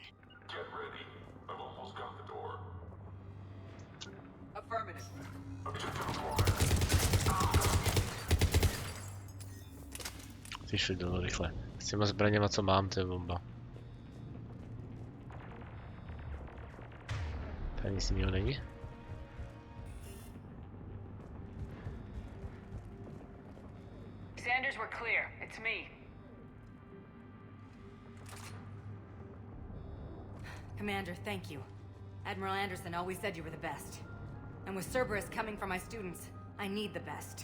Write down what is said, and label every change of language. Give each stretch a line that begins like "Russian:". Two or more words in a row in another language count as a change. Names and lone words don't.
English: Get ready. I've almost got the door. Affirmative.
Czech: Ty šli dolů rychle. S těma zbraněma, co mám, to je bomba. Tady nic jiného není.
English: Sanders, we're clear. It's me. Commander, thank you. Admiral Anderson always said you were the best. And with Cerberus coming for my students, I need the best.